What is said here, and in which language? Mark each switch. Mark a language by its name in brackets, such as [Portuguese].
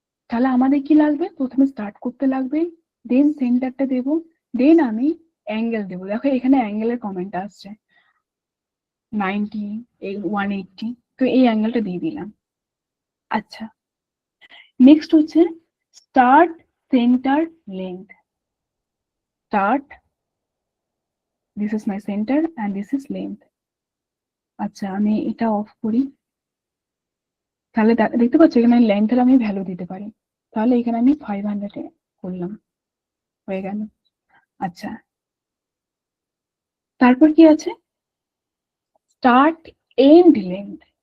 [Bangla] তাহলে আমাদের কি লাগবে, প্রথমে স্টার্ট করতে লাগবে, দেন সেন্টারটা দেব, দেন আমি অ্যাঙ্গেল দেব। দেখো এখানে অ্যাঙ্গেলের কমেন্ট আসছে 90, 180, তো এই অ্যাঙ্গেলটা দিয়ে দিলাম। আচ্ছা, নেক্সট হচ্ছে start, centre, length. [English] Start, this is my center and this is length. [Bangla] আচ্ছা, আমি এটা অফ করি, তাহলে দেখতে পাচ্ছ এখানে লেন্থের আমি ভ্যালু দিতে পারি। তাহলে এখানে আমি 500 এ করলাম, হয়ে গেল। আচ্ছা, তারপর কি আছে, স্টার্ট, এন্ড, লেন্থ।